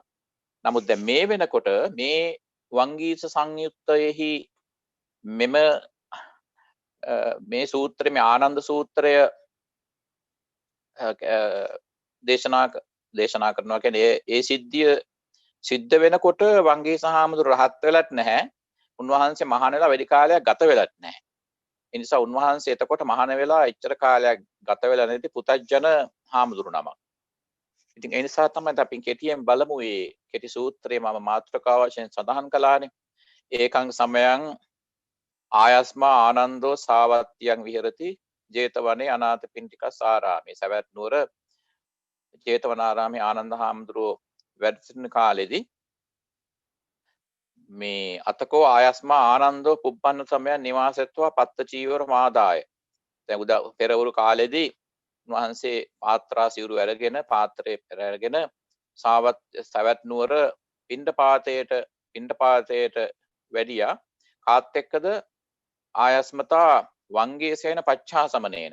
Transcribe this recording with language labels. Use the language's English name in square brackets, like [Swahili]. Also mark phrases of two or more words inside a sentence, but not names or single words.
[Sinhala] නමුත් දැන් මේ වෙනකොට මේ වංගීස සංයුත්තයෙහි මේ සූත්‍රය මේ ආනන්ද සූත්‍රය දේශනා කරනවා කියන්නේ ඒ සිද්ධිය සිද්ධ වෙනකොට වංගීස හාමුදුරුවෝ රහත් වෙලත් නැහැ. උන්වහන්සේ මහාන වෙලා වැඩි කාලයක් ගත වෙලත් නැහැ. ඒ නිසා උන්වහන්සේ එතකොට මහාන වෙලා එච්චර කාලයක් ගත වෙලා නැති පුතජන හාමුදුරු නමක්. ඉතින් ඒ නිසා තමයි අපි කෙටියෙන් බලමු මේ කෙටි සූත්‍රයේ මම මාතෘකාව වශයෙන් සඳහන් කළානේ. [Pali] ඒකං සමයං ආයස්මා ආනන්දෝ සාවත්තියං විහෙරති ජේතවනේ අනාථපිණ්ඩිකස්සාරාමේ. [Sinhala] සවැත් නුවර ජේතවනාරාමේ ආනන්ද හාමුදුරුවෝ වැඩ සිටින කාලෙදී මේ අතකෝ [Pali] ආයස්මා ආනන්දෝ පුබ්බන්න සමයන් නිවාසෙත්වා පත්ත චීවර මාදාය. [Sinhala] දැන් උදා පෙරවරු කාලෙදී උන්වහන්සේ පාත්‍රා සිවුරු අරගෙන පාත්‍රයේ අරගෙන සවැත් නුවර පිණ්ඩපාතයට වැඩියා. කාත් එක්කද [Pali] ආයස්මතා වංගීසේන පච්චාසමනේන.